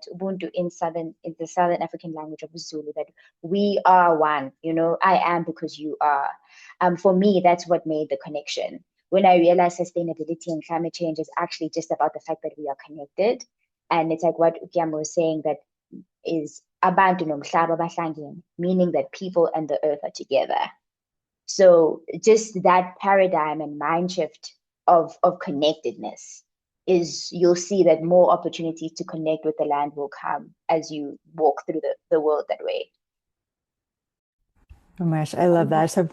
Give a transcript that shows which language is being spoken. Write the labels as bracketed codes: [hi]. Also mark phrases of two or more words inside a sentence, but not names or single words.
[en] Ubuntu in the Southern African language of Zulu, that we are one. I am because you are. For me, that's what made the connection. When I realized sustainability and climate change is actually just about the fact that we are connected, and it's like what Ukiamo was saying, that is [zu] abantu nomhlaba bahlangene, [en] meaning that people and the earth are together. So just that paradigm and mind shift of connectedness is, you'll see that more opportunities to connect with the land will come as you walk through the world that way. Oh my gosh, I love that. So